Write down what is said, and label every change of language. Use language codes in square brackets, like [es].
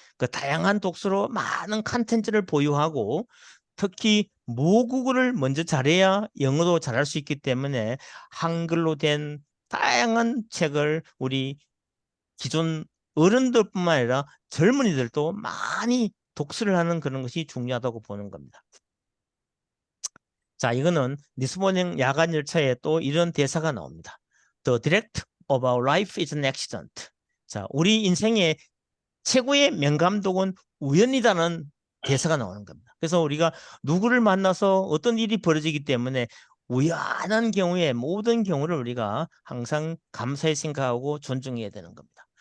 [ko] 그 다양한 독서로 많은 컨텐츠를 보유하고 특히 모국어를 먼저 잘해야 영어도 잘할 수 있기 때문에 한글로 된 다양한 책을 우리 기존 어른들뿐만 아니라 젊은이들도 많이 독서를 하는 그런 것이 중요하다고 보는 겁니다. 자, 이거는 리스본행 야간 열차에 또 이런 대사가 나옵니다. [en] The direct of our life is an accident. [ko] 자, 우리 인생의 최고의 명감독은 우연이라는 대사가 나오는 겁니다. 그래서 우리가 누구를 만나서 어떤 일이 벌어지기 때문에 우연한 경우에 모든 경우를 우리가 항상 감사히 생각하고 존중해야 되는 겁니다.